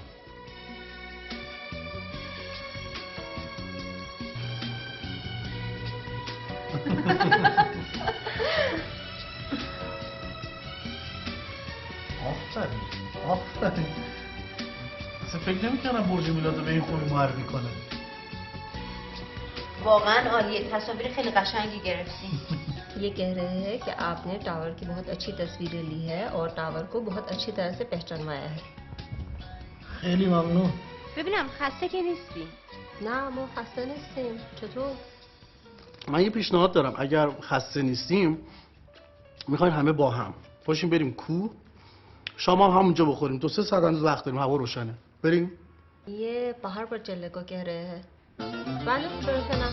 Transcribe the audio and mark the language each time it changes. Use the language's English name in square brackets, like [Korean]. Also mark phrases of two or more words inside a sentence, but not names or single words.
[Persian] آفرین. اصلا فکر نمی‌کردم برج میلاد رو به این خوبی معرفی کنه. واقعا عالیه. تصاویر خیلی قشنگی گرفتین. [Hindi] ये कह रहे हैं कि आपने टावर की बहुत अच्छी तस्वीरें ली है और टावर को बहुत अच्छी तरह से पहचानवाया है. [Persian] خیلی ممنون. ببینم خسته که نیستی؟ نه ما خسته نیستیم. چطور؟ من یه پیشنهاد دارم. اگر خسته نیستیم میخواین همه با هم پاشیم بریم کوه، شام هم همونجا بخوریم. 2-3 ساعت هنوز وقت داریم، هوا روشنه. بریم. [Hindi] ये पहाड़ पर चलने को कह रहे हैं. [Persian] بله درسته نه.